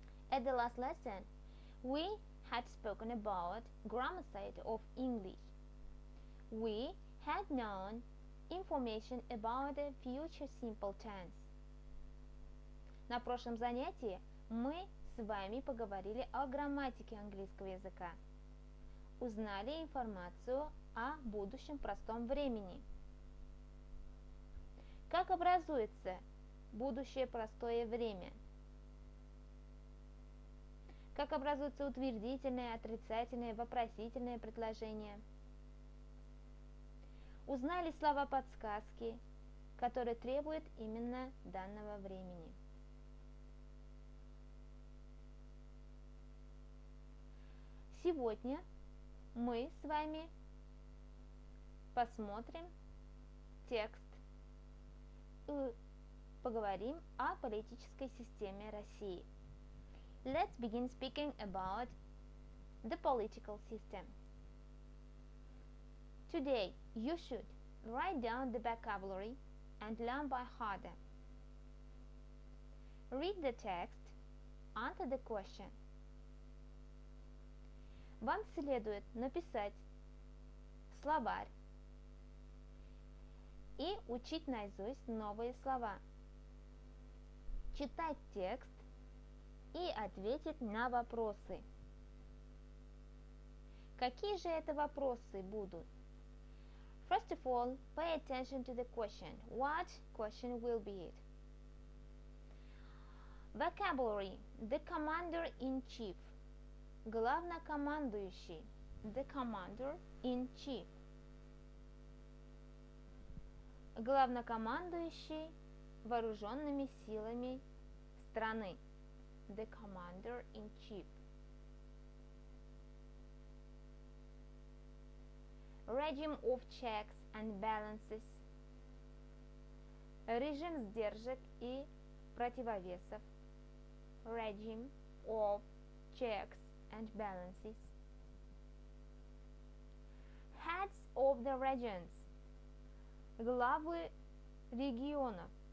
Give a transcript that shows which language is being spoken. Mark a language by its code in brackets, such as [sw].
[en] At the last lesson, we had spoken about grammar side of English. We had known information about the future simple tense. [ru] На прошлом занятии мы с вами поговорили о грамматике английского языка. Узнали информацию о будущем простом времени. Как образуется будущее простое время? Как образуются утвердительные, отрицательные, вопросительные предложения? Узнали слова-подсказки, которые требуют именно данного времени. Сегодня мы с вами посмотрим текст и поговорим о политической системе России. [en] Let's begin speaking about the political system. Today, you should write down the vocabulary and learn by heart. Read the text, answer the question. [ru] Вам следует написать словарь и учить наизусть новые слова, читать текст и ответить на вопросы. Какие же это вопросы будут? [en] First of all, pay attention to the question. What question will be it? Vocabulary. The commander-in-chief. Главнокомандующий. The commander-in-chief. [ru] Главнокомандующий вооруженными силами страны. [en] The commander-in-chief. Regime of checks and balances. [ru] Режим сдержек и противовесов. [en] Regime of checks and balances. Heads of the regions. [ru] Главы регионов.